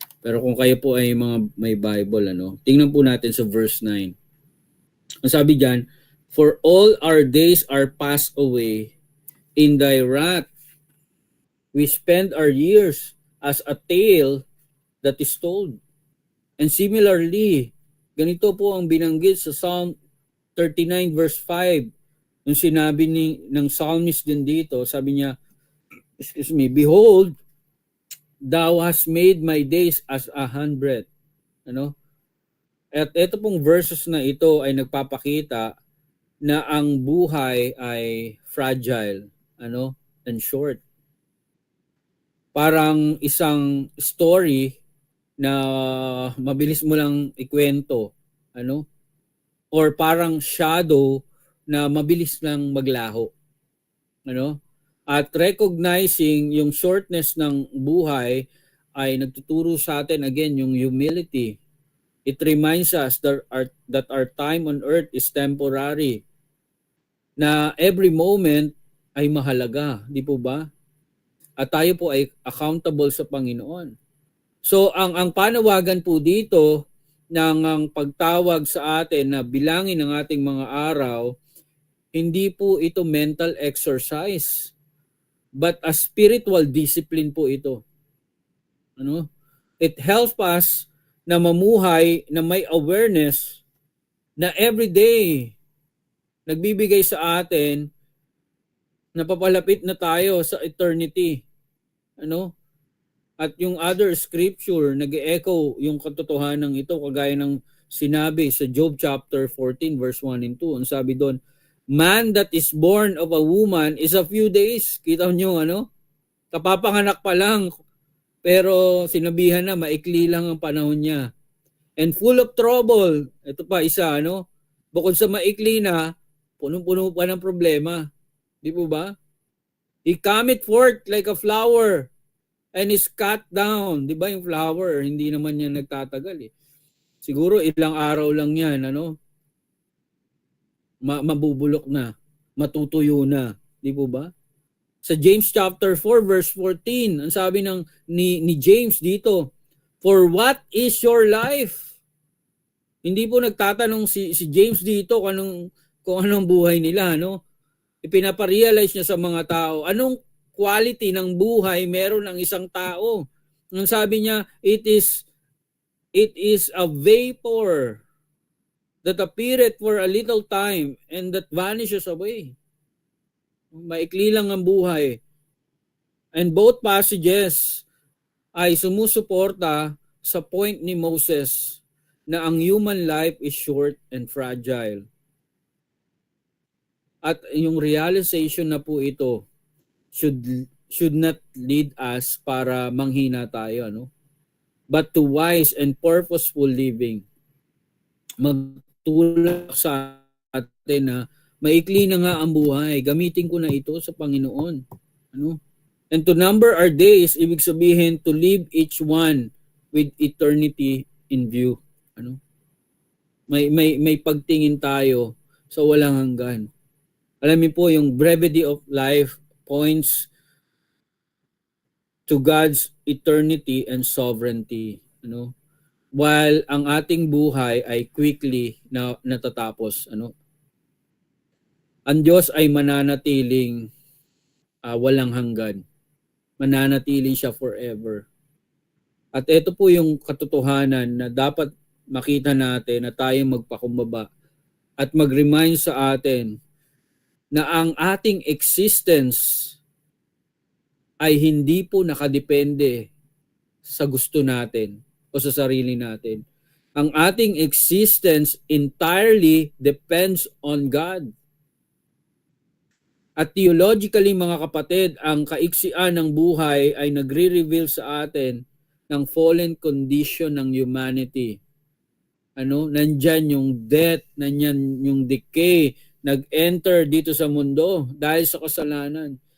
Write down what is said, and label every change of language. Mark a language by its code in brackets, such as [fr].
[tl] Pero kung kayo po ay may Bible, ano? Tingnan po natin sa verse 9. Ang sabi diyan, [en] for all our days are passed away in thy wrath. We spend our years as a tale that is told. And similarly, [tl] ganito po ang binanggit sa Psalm 39 verse 5. Nung sinabi ng psalmist din dito, sabi niya, [en] behold, thou hast made my days as 100. [tl] Ano? At ito pong verses na ito ay nagpapakita na ang buhay ay fragile, and short. Parang isang story na mabilis mo lang ikwento, or parang shadow na mabilis lang maglaho, at recognizing yung shortness ng buhay ay nagtuturo sa atin again yung humility. [en] It reminds us that our time on earth is temporary, na every moment [tl] ay mahalaga, di po ba? At tayo po ay accountable sa Panginoon. So ang panawagan po dito ng ang pagtawag sa atin na bilangin ang ating mga araw, hindi po ito mental exercise, [en] but a spiritual discipline [tl] po ito. Ano? It helps us na mamuhay na may awareness na everyday nagbibigay sa atin na papalapit na tayo sa eternity. Ano? At yung other scripture, nag-echo yung katotohanan ito, kagaya ng sinabi sa Job chapter 14 verse 1 and 2. Ang sabi doon, [en] man that is born of a woman is a few days. [tl] Kita nyo, ano? Kapapanganak pa lang, pero sinabihan na, maikli lang ang panahon niya. [en] And full of trouble. [tl] Ito pa isa, ano? Bukod sa maikli na, punong-puno pa ng problema. Di po ba? [en] He cometh forth like a flower and is cut down. [tl] Di ba yung flower? Hindi naman yan nagtatagal eh. Siguro ilang araw lang yan, ano? Mabubulok na. Matutuyo na. Di po ba? Sa James chapter 4 verse 14, ang sabi ni James dito, [en] for what is your life? [tl] Hindi po nagtatanong si James dito kung anong buhay nila, no? Ipinaparealize niya sa mga tao, anong quality ng buhay meron ng isang tao. Ang sabi niya, [en] it is a vapor that appeareth for a little time and that vanishes away. [tl] Maikli lang ang buhay. And both passages ay sumusuporta sa point ni Moses na ang [en] human life is short and fragile. [tl] At yung realization na po ito should not lead us para manghina tayo, ano? [en] But to wise and purposeful living. [tl] Magtulak sa atin na maikli na nga ang buhay. Gamitin ko na ito sa Panginoon. Ano? [en] And to number our days, [tl] ibig sabihin [en] to live each one with eternity in view. [tl] Ano? May pagtingin tayo sa walang hanggan. Alam niyo po, [en] yung brevity of life points to God's eternity and sovereignty. Ano? [tl] While ang ating buhay ay quickly na natatapos. Ano? Ang Diyos ay mananatiling walang hanggan. Mananatili siya forever. At ito po yung katotohanan na dapat makita natin na tayo magpakumbaba at mag-remind sa atin na ang ating existence ay hindi po nakadepende sa gusto natin o sa sarili natin. [en] Ang ating existence entirely depends on God. [tl] At theologically, mga kapatid, ang kaiksian ng buhay ay nagre-reveal sa atin ng fallen condition ng humanity. Ano? Nandyan yung death, nandyan yung decay, nag-enter dito sa mundo dahil sa kasalanan.